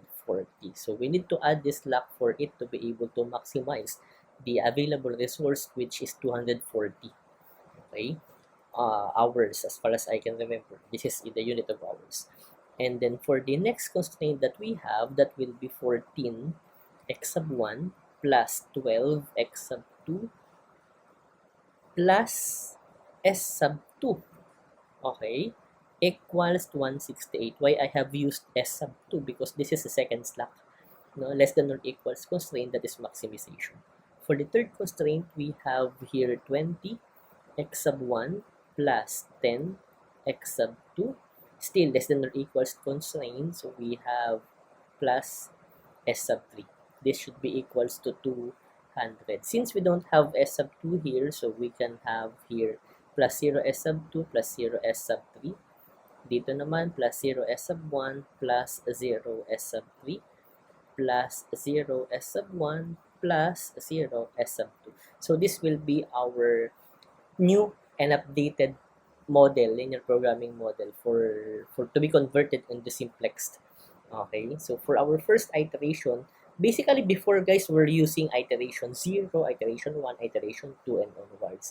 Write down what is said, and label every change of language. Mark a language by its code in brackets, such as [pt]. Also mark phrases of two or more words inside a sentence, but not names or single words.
[en] So we need to add this slack for it to be able to maximize the available resource, which is 240. Okay, hours as far as I can remember. This is in the unit of hours. And then for the next constraint that we have, that will be 14x sub 1 plus 12x sub 2 plus s sub 2. Okay, equals 168. Why I have used s sub 2? Because this is the second slack, less than or equals constraint, that is maximization. For the third constraint, we have here 20 x sub 1 plus 10 x sub 2, still less than or equals constraint, so we have plus s sub 3. This should be equals to 200. Since we don't have s sub 2 here, so we can have here plus 0 s sub 2 plus 0 s sub 3. [tl] Dito naman, [en] plus 0 s sub 1 plus 0 s sub 3 plus 0 s sub 1 plus 0 s sub 2. So this will be our new and updated model, linear programming model for to be converted into simplex. Okay, so for our first iteration, basically before guys, we're using iteration 0, iteration 1, iteration 2, and onwards.